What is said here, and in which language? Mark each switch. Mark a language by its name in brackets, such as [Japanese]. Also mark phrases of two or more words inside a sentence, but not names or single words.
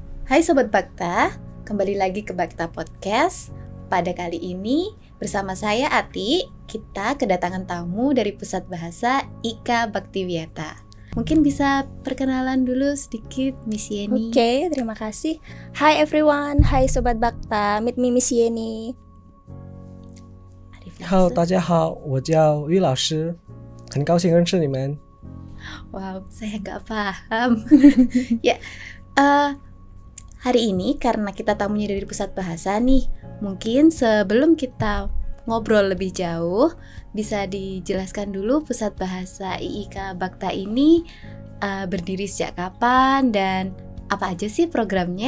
[Indonesian] Hai Sobat Bakta, kembali lagi ke Bakta Podcast. Pada kali ini bersama saya Ati, kita kedatangan tamu dari Pusat Bahasa IKA Baktiwiata. Mungkin bisa perkenalan dulu sedikit Miss Yeni. Oke, terima kasih. [English] Hi everyone, hi Sobat Bakta, meet me Miss Yeni. [Chinese] Hello， 大家好，我叫于老师，很高兴认识你们。 [Indonesian] Wow, saya nggak paham. Ya, hari ini karena kita tamunya dari Pusat Bahasa nih, mungkin sebelum kita ngobrol lebih jauh, bisa dijelaskan dulu Pusat Bahasa IIK Bakta ini berdiri sejak kapan dan apa aja sih programnya?